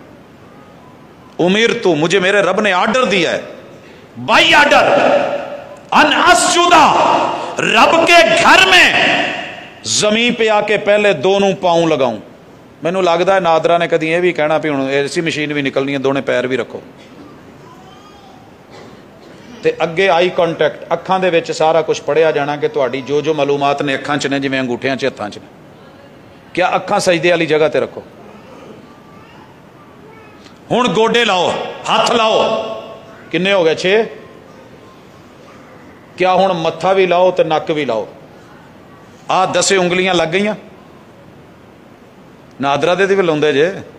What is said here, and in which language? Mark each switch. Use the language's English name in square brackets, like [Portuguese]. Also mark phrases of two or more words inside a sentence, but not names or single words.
[Urdu] امرت، مجھے میرے رب نے آرڈر دیا ہے، [English] by order, [Arabic] ان اسجد، [Urdu] رب کے گھر میں زمین پہ آ کے پہلے دونوں پاؤں لگاؤں۔ [Punjabi] مینوں لگتا ہے نادرا نے کدی یہ بھی کہنا بھی ہوں ایسی مشین بھی نکلنی ہے، دونوں پیر بھی رکھو، تے اگے [English] eye contact, [Punjabi] اکھاں دے وچ سارا کچھ پڑھیا جانا کہ تہاڈی جو معلومات نے اکھاں چ نے، جویں انگوٹھیاں چ ہتھاں چ نے، کیا اکھاں سجدے والی جگہ تے رکھو۔ ہن گوڈے لاؤ، ہاتھ لاؤ، کنے ہو گئے 6؟ کیا ہن متھا بھی لاؤ تے نک بھی لاؤ؟ 10 انگلیاں لگ گئیاں؟ نادرا دے بھی لاؤندے جے؟